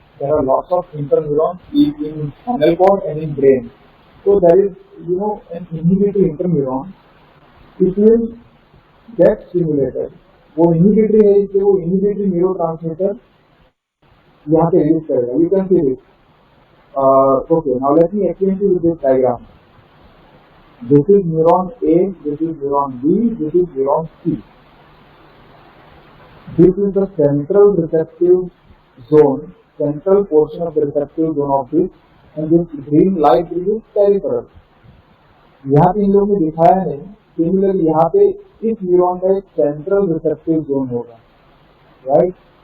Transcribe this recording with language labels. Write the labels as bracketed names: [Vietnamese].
[English] There are lots of interneuron in spinal cord and in brain. So there is, an inhibitory interneuron. It will get stimulated. [Hindi] वो inhibitory है, इसलिए वो inhibitory neurotransmitter यहाँ पे release करेगा. [English] You can see this. Okay, now let me explain to you this diagram. This is neuron A, this is neuron B, this is neuron C. This is the central receptive zone, central portion of the receptive zone of this, and this green light is peripheral. [Hindi] यहाँ पे इन लोगों ने दिखाया है, similar यहाँ पे इस neuron का एक सेंट्रल रिसेप्टिव जोन होगा, राइट?